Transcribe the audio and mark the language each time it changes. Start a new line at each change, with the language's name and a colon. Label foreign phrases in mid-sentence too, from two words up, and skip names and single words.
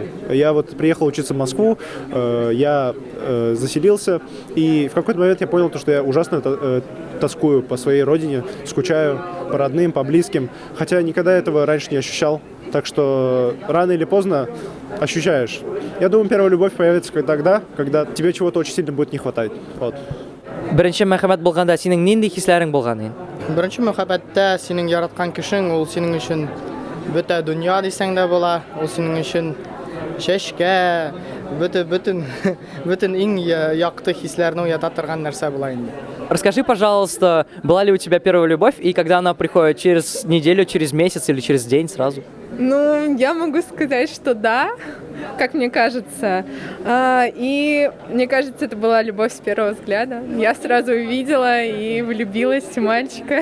Russian: Я вот приехал учиться в Москву, я заселился, и в какой-то момент я понял, что я ужасно тоскую по своей родине, скучаю по родным, по близким, хотя никогда этого раньше не ощущал. Так что рано или поздно ощущаешь. Я думаю, первая любовь появится тогда, когда тебе чего-то очень сильно будет не хватать. Вот.
Tatar: Беренче мәхәббәт булганда синең нинди хисләрең булган инде? Беренче мөхәббәттә синең яраткан кешең, ул синең өчен бөтә дөнья дисәң дә була, ул синең өчен чәчкә, бөтен иң якты хисләрне уята торган нәрсә була инде.
Russian: Расскажи, пожалуйста, была ли у тебя первая любовь и когда она приходит? Через неделю, через месяц или через день сразу? Ну, я могу сказать, что да, как мне кажется. И мне кажется, это была любовь с первого взгляда. Я сразу увидела и влюбилась в мальчика.